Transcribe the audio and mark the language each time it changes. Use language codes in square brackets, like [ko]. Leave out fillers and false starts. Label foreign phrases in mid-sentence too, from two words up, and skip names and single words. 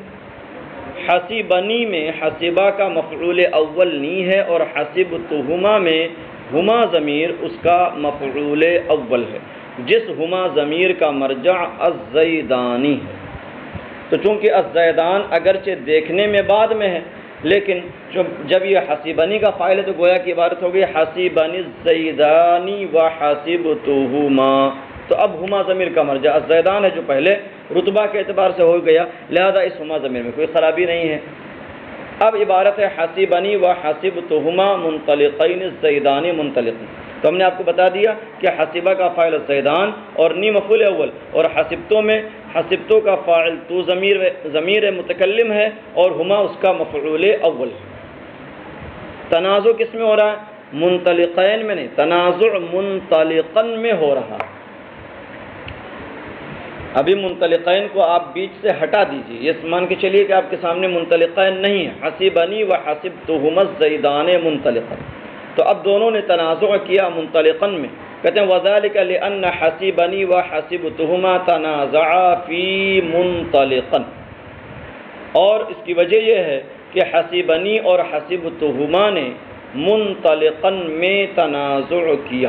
[ur] حسبنی میں حسبہ کا مفعول اول نی ہے اور حسبتہما میں ہما ضمیر اس کا مفعول اول ہے۔ جس ہما ضمیر کا مرجع الزیدانی ہے۔ تو چونکہ الزیدان اگرچہ دیکھنے میں بعد میں ہے، لیکن جب یہ حسیبنی کا فاعل ہے تو گویا کی عبارت ہوگی [ar] حسیبنی الزیدانی وحسبتہما، [ur] تو اب ہما ضمیر کا مرجع الزیدان ہے جو پہلے رتبہ کے اعتبار سے ہو گیا، لہذا اس ہما ضمیر میں کوئی خرابی نہیں ہے۔ اب عبارت ہے [ar] حسیبنی وحسبتہما منطلقین الزیدانی منطلقین، [ur] تو ہم نے آپ کو بتا دیا کہ حسیبہ کا فاعل الزیدان اور نی مفعول اول، اور حسبتوں میں حسبتوں کا فاعل تو ضمیر متکلم ہے اور ہما اس کا مفعول اول ہے۔ تنازع کس میں ہو رہا ہے؟ منطلقین میں نہیں، تنازع منطلقن میں ہو رہا ہے۔ ابھی منطلقین کو آپ بیچ سے ہٹا دیجیے، یہ مان کے چلیے کہ آپ کے سامنے منطلقین نہیں ہے، [ar] حسیبنی وحسبتہما الزیدان منطلقن، [ur] تو اب دونوں نے تنازع کیا منطلقن میں، کہتے ہیں [ar] وذالک لأن حسیبنی وحسبتہما تنازعا فی منطلقن، [ur] اور اس کی وجہ یہ ہے کہ حسیبنی اور حسبتہما نے منطلقن میں تنازع کیا۔